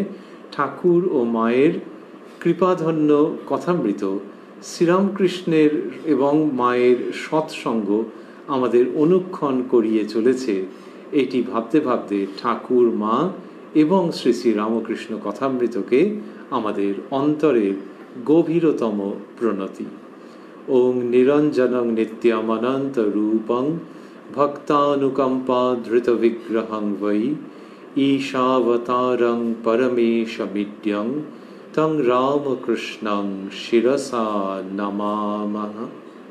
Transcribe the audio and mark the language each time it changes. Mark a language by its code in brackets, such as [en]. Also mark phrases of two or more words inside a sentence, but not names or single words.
[bn] ঠাকুর ও মায়ের কৃপাধন্য কথামৃত, শ্রীরামকৃষ্ণের এবং মায়ের সৎসঙ্গ আমাদের অনুক্ষণ করিয়ে চলেছে। এটি ভাবতে ভাবতে ঠাকুর, মা এবং শ্রী শ্রী রামকৃষ্ণ কথামৃতকে আমাদের অন্তরের গভীরতম প্রণতি। [sa] ওং নিরঞ্জনং নিত্যমনন্ত রূপং ভক্তানুকম্পা ধৃত বিগ্রহং বৈ ঈশাবতারং পরমেশমিড্যং তং রামকৃষ্ণং শিরসা নমামঃ।